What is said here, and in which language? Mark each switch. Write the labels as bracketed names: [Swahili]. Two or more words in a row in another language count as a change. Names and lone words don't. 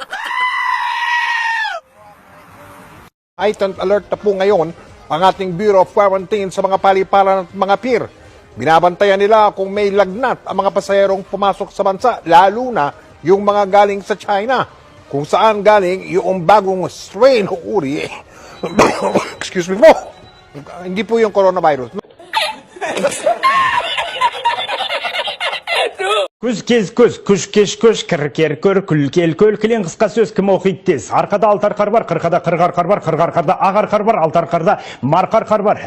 [English] Heightened alert [Filipino] na po ngayon ang ating Bureau of Quarantine sa mga paliparan at mga pier. Binabantayan nila kung may lagnat ang mga pasahero pumasok sa bansa, lalo na yung mga galing sa China, kung saan galing yung bagong strain o uri. [English] Excuse me po. [Filipino] Hindi po yung coronavirus. [Kazakh] Күз кез көз, күш кеш көш, кір кер көр, күл кел көл, кілең қысқа сөз кім оқиды тез. Арқада алты арқар бар, қырқада қырық арқар бар, қырық арқарда ақ арқар бар, алты арқарда марқа арқар бар.